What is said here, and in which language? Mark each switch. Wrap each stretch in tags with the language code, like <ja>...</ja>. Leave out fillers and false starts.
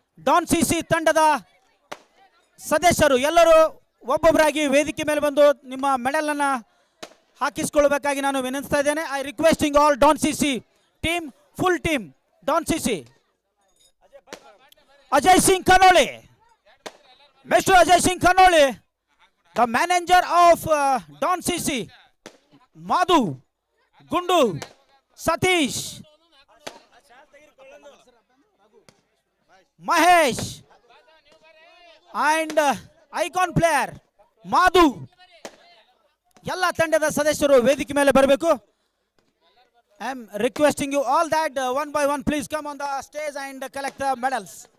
<kn>Don C C ತಂಡದ ಸದಸ್ಯರು ಎಲ್ಲರೂ ಒಬ್ಬೊಬ್ಬರಾಗಿ ವೇದಿಕೆ ಮೇಲೆ ಬಂದು ನಿಮ್ಮ ಮೆಡಲನ್ನು ಹಾಕಿಸ್ಕೊಳ್ಬೇಕಾಗಿ ನಾನು ವಿನಂತಿಸ್ತಾ ಇದ್ದೇನೆ.</kn> <en>I requesting all Don C C team, full team, Don CC. Ajay Singh Kanoli, Mr. Ajay Singh Kanoli, the manager of Don CC, Madhu, Gundu, Satish, Mahesh, and icon player Madhu.</en> <kn>ಎಲ್ಲ ತಂಡದ ಸದಸ್ಯರು ವೇದಿಕೆ ಮೇಲೆ ಬರಬೇಕು.</kn> <en>I am requesting you all that one by one please come on the stage and collect the medals.</en>